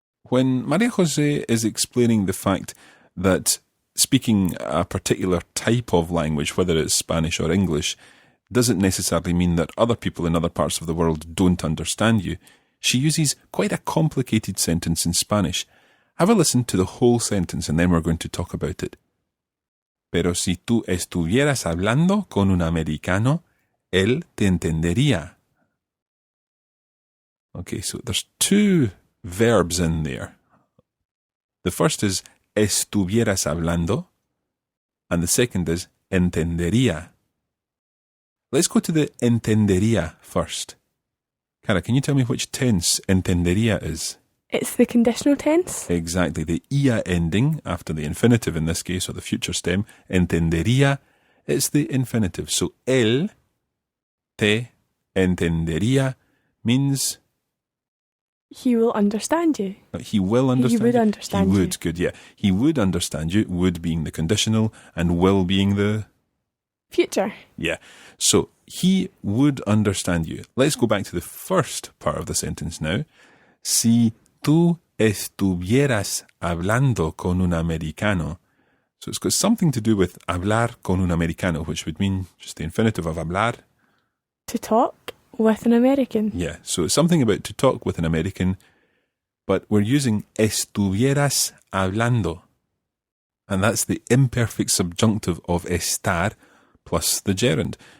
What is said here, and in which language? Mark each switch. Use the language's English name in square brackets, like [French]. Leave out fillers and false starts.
[English] When Maria Jose is explaining the fact that speaking a particular type of language, whether it's Spanish or English, doesn't necessarily mean that other people in other parts of the world don't understand you, she uses quite a complicated sentence in Spanish. Have a listen to the whole sentence and then we're going to talk about it. [Spanish] Pero si tú estuvieras hablando con un americano, él te entendería. [English] Okay, so there's two verbs in there. The first is estuvieras hablando, and the second is entendería. Let's go to the entendería first. Cara, can you tell me which tense entendería is? It's the conditional tense. Exactly, the ia ending after the infinitive in this case, or the future stem. Entendería, it's the infinitive. [Spanish] So él te entendería means [English] he will understand you. he will understand He would you. understand He you. would, good, yeah. He would understand you, would being the conditional, and will being the... Future. Yeah. So, he would understand you. Let's go back to the first part of the sentence now. [Spanish] Si tú estuvieras hablando con un americano. [English] So it's got something to do with [Spanish] hablar con un americano, [English] which would mean just the infinitive of hablar. To talk with an American. Yeah, so it's something about to talk with an American, but we're using estuvieras hablando. And that's the imperfect subjunctive of estar plus the gerund.